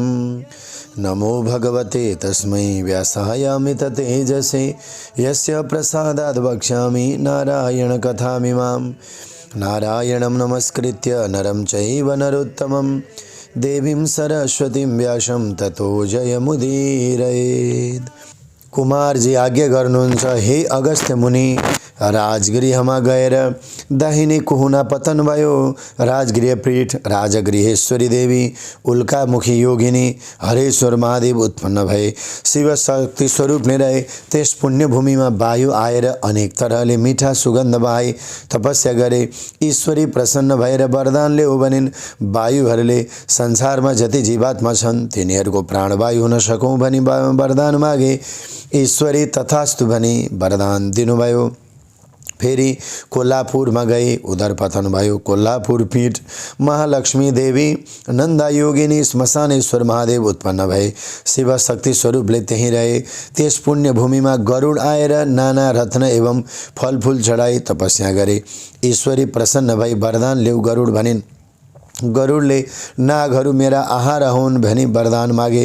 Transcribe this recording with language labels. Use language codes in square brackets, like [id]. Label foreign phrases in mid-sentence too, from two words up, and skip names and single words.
[sa] नमो भगवते तस्मै व्यासायामित तेजसे यस्य प्रसादाद् वक्ष्यामि नारायणकथामिमां। नारायणं नमस्कृत्य नरं चैव नरोत्तमं देवीं सरस्वतीं व्यासं ततो जयमुदीरयेत्। [ne] कुमारजी आज्ञा गर्नुहुन्छ, हे अगस्त्य मुनि, राजगृहमा गएर दाहिने कुहुना पतन भयो। राजगृह पीठ राजगृहेश्वरी देवी उल्कामुखी योगिनी हरेश्वर महादेव उत्पन्न भए। शिव शक्ति स्वरूप नै रहे। त्यस पुण्यभूमिमा वायु आएर अनेक तरहले मिठा सुगन्ध बहाई तपस्या गरे। ईश्वरी प्रसन्न भएर वरदान ल्याऊ भनिन्। वायुहरूले संसारमा जति जीवात्मा छन् तिनीहरूको प्राणवायु हुन सकौँ भनी वरदान मागे। ईश्वरी तथास्तु भनी वरदान दिनुभयो। फेरि कोल्हापुरमा गए, उधर पतन भयो। कोल्हापुर पीठ महालक्ष्मी देवी नन्दा योगिनी श्मशानेश्वर महादेव उत्पन्न भए। शिव शक्ति स्वरूपले त्यहीँ रहे। त्यस पुण्यभूमिमा गरुड आएर नाना रत्न एवं फलफुल चढाई तपस्या गरे। ईश्वरी प्रसन्न भई वरदान ल्याऊ गरुड भनिन्। गरुडले नागहरू मेरा आहार हुन् भनी वरदान मागे।